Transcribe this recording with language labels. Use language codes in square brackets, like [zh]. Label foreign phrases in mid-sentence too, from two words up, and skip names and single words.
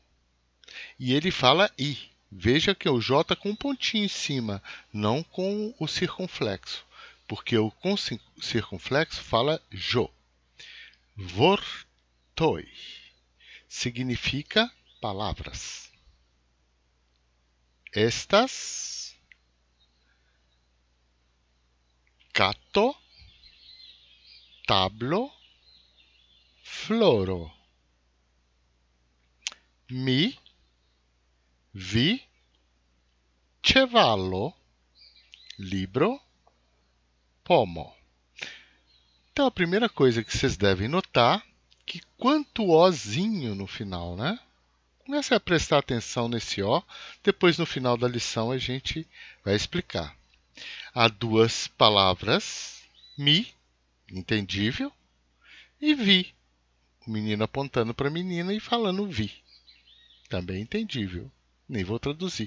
[pt] E ele fala I. Veja que é o J com um pontinho em cima, não com o circunflexo. Porque o com circunflexo fala jo. Vortoj significa palavras. [eo] Estas, kato, tablo, floro. Mi, vi, ĉevalo, libro, pomo. [pt] Então, a primeira coisa que vocês devem notar que quanto Ozinho no final, né? Comece a prestar atenção nesse O, depois no final da lição a gente vai explicar. Há duas palavras, mi, entendível, e vi, o menino apontando para a menina e falando vi, também entendível, nem vou traduzir.